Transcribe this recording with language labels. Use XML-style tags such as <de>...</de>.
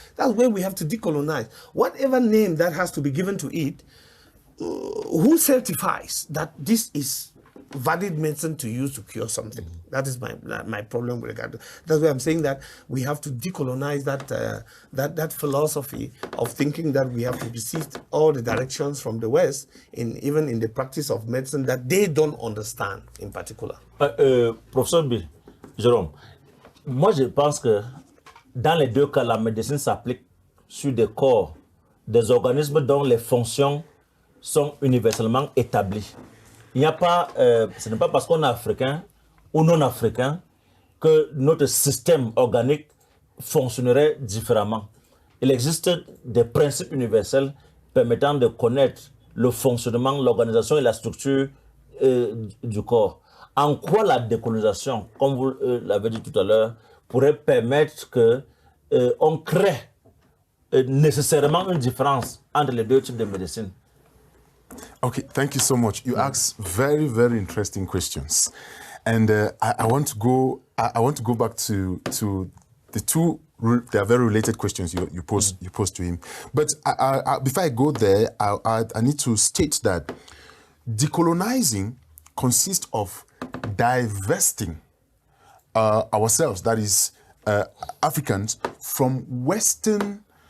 <en>That's where we have to decolonize. Whatever name that has to be given to it, who certifies that this is valid medicine to use to cure something? That is my problem with regard to. That's why I'm saying that we have to decolonize that philosophy of thinking that we have to receive all the directions from the West, even in the practice of medicine that they don't understand in particular.</en> <fr>Professeur B, Jérôme, moi je pense que dans les deux cas, la médecine s'applique sur des corps, des organismes dont les fonctions sont universellement établies. Il n'y a pas, ce n'est pas parce qu'on est africain ou non africain que notre système organique fonctionnerait différemment. Il existe des principes universels permettant de connaître le fonctionnement, l'organisation et la structure du corps. En quoi la décolonisation, comme vous l'avez dit tout à l'heure, pourrait permettre qu'on crée nécessairement une différence entre les deux types de médecine?</fr> <en>Okay, thank you so much. You asked very, very interesting questions, and I want to go. I want to go back to the two. They are very related questions you posed to him. But before I go there, I need to state that decolonizing consists of divesting ourselves, that is Africans, from Western</en>